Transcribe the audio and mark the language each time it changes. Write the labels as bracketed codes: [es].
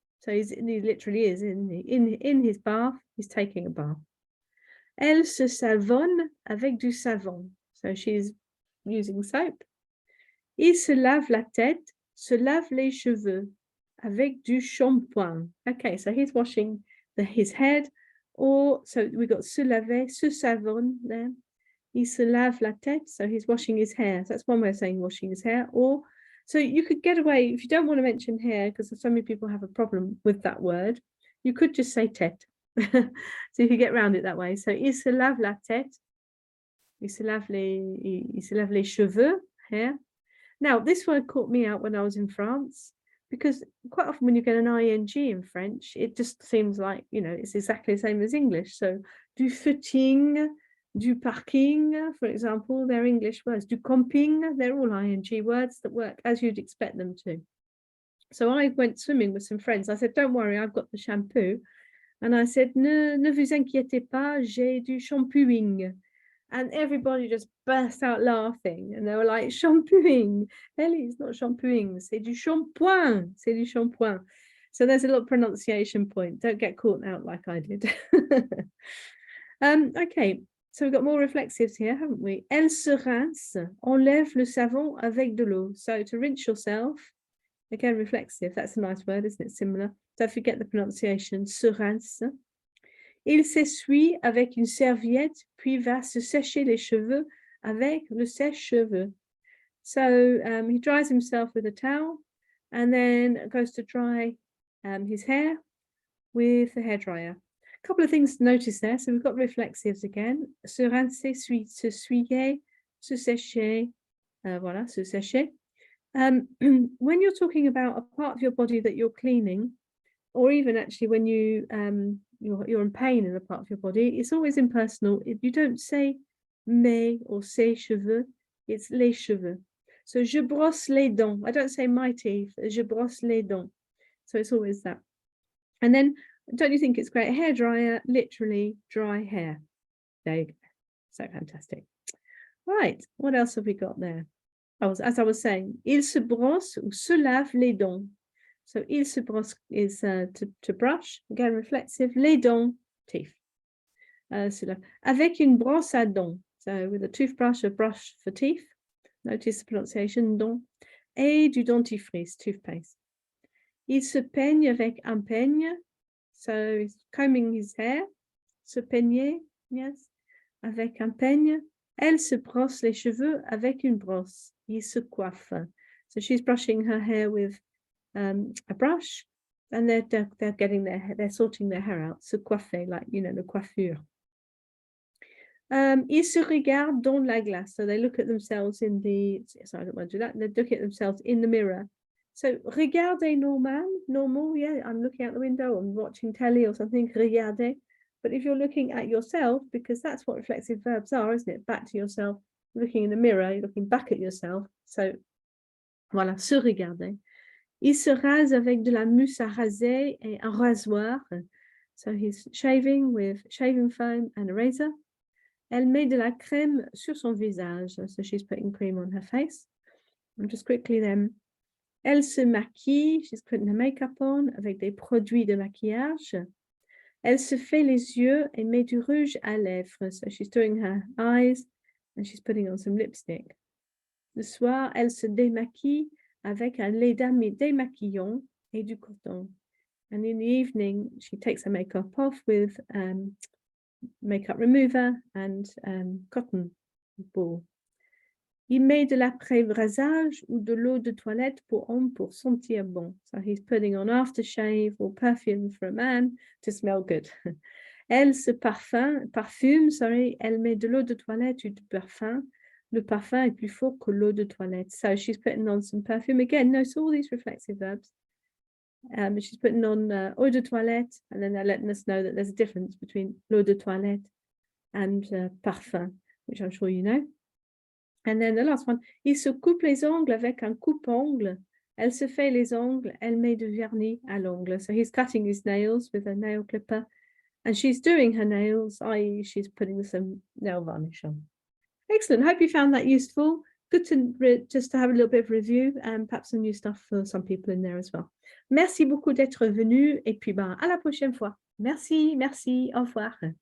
[en] So he literally is in his bath, he's taking a bath. [fr] Elle se savonne avec du savon. [en] So she's using soap. [fr] Il se lave la tête, se lave les cheveux avec du shampoing. [en] Okay, so he's washing his head, or so we got [fr] se laver, se savonne [en] there. [fr] Il se lave la tête, [en] so he's washing his hair. So that's one way of saying washing his hair. Or so you could get away, if you don't want to mention hair, because so many people have a problem with that word, you could just say tête. So you could get around it that way. So [fr] il se lave la tête, il se lave les cheveux, [en] hair. Now, this word caught me out when I was in France, because quite often when you get an ing in French, it just seems like, it's exactly the same as English. So, du footing, du parking, for example, they're English words. Du camping, they're all ing words that work as you'd expect them to. So I went swimming with some friends. I said, don't worry, I've got the shampoo. And I said, [fr] ne vous inquiétez pas, j'ai du shampooing. [en] And everybody just burst out laughing. And they were like, shampooing. [fr] Ellie, [en] it's not shampooing. [fr] C'est du shampoing. C'est du shampoing. [en] So there's a little pronunciation point. Don't get caught out like I did. Okay, so we've got more reflexives here, haven't we? [fr] Elle se rince, enlève le savon avec de l'eau. [en] So to rinse yourself, again, reflexive. That's a nice word, isn't it? Similar. Don't forget the pronunciation. [fr] Se rince. Il s'essuie avec une serviette, puis va se sécher les cheveux avec le sèche-cheveux. [en] So he dries himself with a towel and then goes to dry his hair with the hairdryer. A couple of things to notice there. So we've got reflexives again. [fr] Se rincer, se souiller, se sécher. [en] Voilà, se sécher. When you're talking about a part of your body that you're cleaning, or even actually when you're in pain in a part of your body, it's always impersonal. If you don't say mes or ses cheveux, it's les cheveux. So [fr] je brosse les dents. [en] I don't say my teeth. [fr] Je brosse les dents. [en] So it's always that. And then, don't you think it's great? Hairdryer, literally dry hair. There you go. So fantastic. Right. What else have we got there? Oh, as I was saying, [fr] il se brosse ou se lave les dents. [en] So, il se brosse is to brush, again, reflexive. [fr] Les dents, teeth. Avec une brosse à dents. [en] So, with a toothbrush, a brush for teeth. Notice the pronunciation, dents. [fr] Et du dentifrice, toothpaste. Il se peigne avec un peigne. [en] So, he's combing his hair. [fr] Se peigner, yes. Avec un peigne. Elle se brosse les cheveux avec une brosse. Il se coiffe. [en] So, she's brushing her hair with a brush, and they're getting they're sorting their hair out. Se coiffer, like the coiffure. [fr] Ils se regardent dans la glace. [en] So they look at themselves in the. Sorry, I don't want to do that. They look at themselves in the mirror. So regarder normal. Yeah, I'm looking out the window. I'm watching telly or something. Regarder. But if you're looking at yourself, because that's what reflexive verbs are, isn't it? Back to yourself. Looking in the mirror, you're looking back at yourself. So, voilà, se regarder. [fr] Il se rase avec de la mousse à raser et un rasoir. [en] So he's shaving with shaving foam and a razor. [fr] Elle met de la crème sur son visage. [en] So she's putting cream on her face. And just quickly then. [fr] Elle se maquille. [en] She's putting her makeup on [fr] avec des produits de maquillage. Elle se fait les yeux et met du rouge à lèvres. [en] So she's doing her eyes and she's putting on some lipstick. [fr] Le soir, elle se démaquille avec un lait démaquillant. et du coton. [en] And in the evening, she takes her makeup off with makeup remover and cotton ball. [fr] Il met de l'après-rasage ou de l'eau de toilette pour homme pour sentir bon. [en] So he's putting on aftershave or perfume for a man to smell good. [fr] Elle se parfume, elle met de l'eau de toilette ou du parfum. Le parfum est plus fort que l'eau de toilette. [en] So she's putting on some perfume. Again, notice all these reflexive verbs. She's putting on eau de toilette, and then they're letting us know that there's a difference between l'eau de toilette and parfum, which I'm sure you know. And then the last one, [fr] il se coupe les ongles avec un coupe-ongle. Elle se fait les ongles, elle met du vernis à l'ongle. [en] So he's cutting his nails with a nail clipper, and she's doing her nails, i.e. she's putting some nail varnish on. Excellent. Hope you found that useful. Good to just to have a little bit of review and perhaps some new stuff for some people in there as well. [fr] Merci beaucoup d'être venu et puis à la prochaine fois. Merci, au revoir.